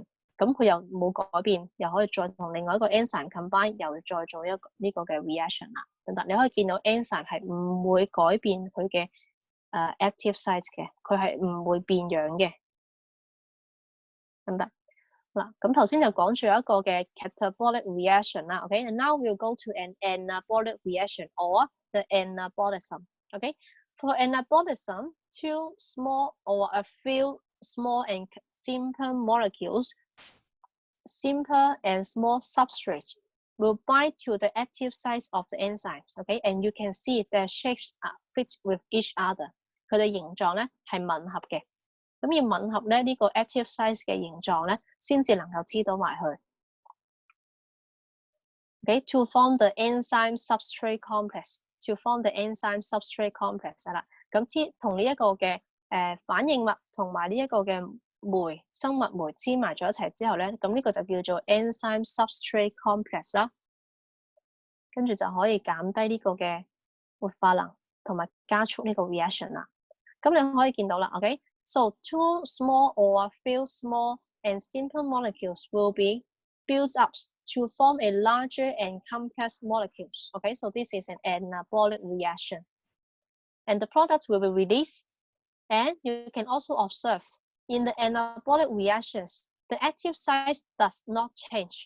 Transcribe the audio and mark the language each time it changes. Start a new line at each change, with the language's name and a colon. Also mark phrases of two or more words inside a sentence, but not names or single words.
Cantonese: 咁佢又冇改變，又可以再同另外一個 enzyme combine， 又再做一個呢個嘅 reaction 啦。等等，你可以見到 enzyme 係唔會改變佢嘅
English: active site
Cantonese: 嘅，佢係唔會變樣嘅。得唔得？嗱，咁頭先就講住一個嘅
English: catabolic reaction
Cantonese: 啦。
English: OK， and now we'll go to an anabolic reaction or the anabolism. Okay, for anabolism, two small or a few small and simple molecules, simple and small substrates will bind to the active sites of the enzymes. Okay, and you can see their shapes fit with each other.
Cantonese: 佢哋形狀咧係吻合嘅。咁要吻合咧呢個
English: active site
Cantonese: 嘅形狀咧，先至能夠黐到埋去。
English: Okay, to form the enzyme substrate complex. To form the enzyme substrate complex
Cantonese: 係啦，咁同呢一個嘅反應物同埋呢一個嘅酶生物酶黐埋咗一齊之後咧，咁呢個就叫做
English: enzyme substrate complex
Cantonese: 啦。跟住就可以減低呢個嘅活化能同埋加速呢個 reaction 啦。咁你可以見到啦
English: ，OK。So two small or a few small and simple molecules will be built up to form a larger and complex molecules. Okay, so this is an anabolic reaction. And the products will be released. And you can also observe in the anabolic reactions, the active site does not change.